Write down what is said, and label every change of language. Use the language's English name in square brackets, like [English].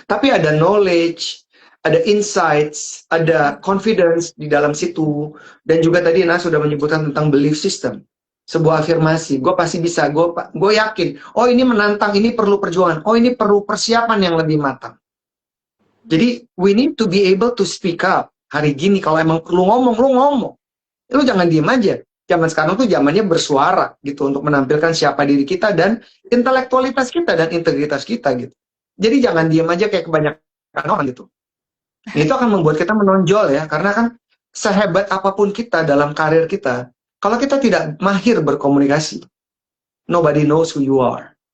[Indonesian] Tapi ada knowledge, ada insights, ada confidence di dalam situ, dan juga tadi Nas sudah menyebutkan tentang belief system. Sebuah afirmasi, gue pasti bisa, gue yakin, oh ini menantang, ini perlu perjuangan, oh ini perlu persiapan yang lebih matang. Jadi [English] we need to be able to speak up. [Indonesian] Hari gini kalau emang perlu ngomong, lu ngomong. Lu jangan diem aja. Zaman sekarang tuh zamannya bersuara gitu untuk menampilkan siapa diri kita dan intelektualitas kita dan integritas kita gitu. Jadi jangan diem aja kayak kebanyakan orang gitu. Nah, itu akan membuat kita menonjol ya, karena kan sehebat apapun kita dalam karir kita, kalau kita tidak mahir berkomunikasi, [English] nobody knows who you are.